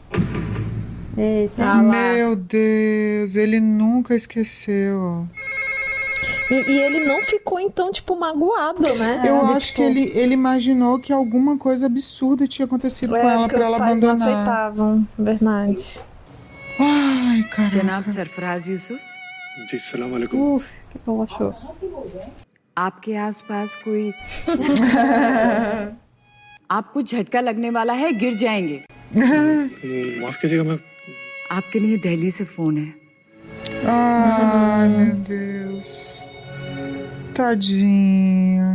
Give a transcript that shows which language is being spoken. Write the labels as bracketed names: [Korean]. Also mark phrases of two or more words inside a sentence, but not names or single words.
[Portuguese] Eita. Meu Deus, ele nunca esqueceu. E ele não ficou, então, tipo, magoado, né? Eu De, acho tipo, que ele imaginou que alguma coisa absurda tinha acontecido com ela porque pra os ela pais não abandonar. aceitavam, verdade. Ai, cara. [Hindi] जनाब सरफराज यूसुफ, जी सलाम वालेकुम। [Portuguese] Uf, o que ela achou? [Hindi] आपके आसपास कोई आपको झटका लगने वाला है, गिर जाएंगे। माफ कीजिएगा मैं आपके लिए दिल्ली से फोन है। [Portuguese] Ai, meu Deus. Tadinho.